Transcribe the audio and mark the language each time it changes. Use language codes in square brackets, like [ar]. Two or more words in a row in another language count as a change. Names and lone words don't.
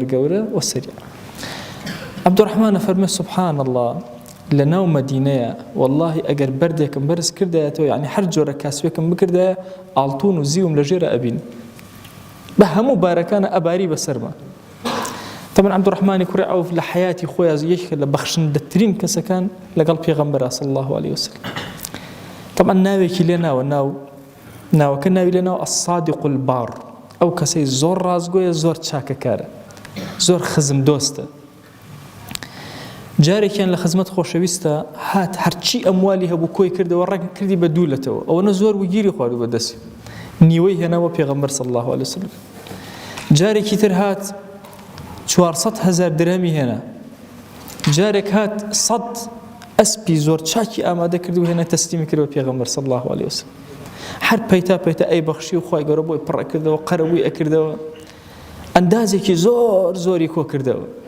[ckb] گەورە و سریع عەبدوڕەحمانە فەرمێ [ar] سبحان الله [ckb] لەناو مەدینەیە واللهی ئەگەر بەردێکم بەرز کردایەتەوە یعنی هەر جۆرە کاسوێکم بکردایە ئاڵتون و زیوم لە ژێرە ئەبین بە هەموو بارەکانە ئەباری بەسەرما طبعا عەبدوڕەحمانی کوڕی عەوف لە حیاتی خۆیان یەکێکە لە بەخشندەترین کەسەکان لەگەڵ پێغەمبەرە [ar] صلی الله عليه وسلم [ckb] طبعا ناوێکی لێ ناوە ناوەکە ناوی لێ ناوە [ar] الصادق البار [ckb] ئەو کەسەی زۆر ڕازگۆیە زۆر چاکەکارە زۆر خزم دۆستە جارێکیان لە خزمەت خۆشەویستە هات هەرچی ئەموالی هەبوو کۆی کردەوە ڕێک کردی بە دوولەتەوە ئەوەنە زۆر وگیری خواردو بەدەستی نیوەی هێناوە پێغەمبەر [ar] صلی الله عليه وسلم [ckb] جارێکی تر هات 400,000 درهمی هێنا جارێک هات 100 ئەسپی زۆر چاکی ئامادە کردو هێنا تەسلیمی کردەوە پێغەمبەر [ar] صلی الله عليه وسلم [ckb] هەر پەیتا ئەی بەخشی و خوای گەورە بۆی پڕە کردەوە قەرەبووی ئەکردەوە ئەندازێکی زۆر زۆری کۆ کردەوە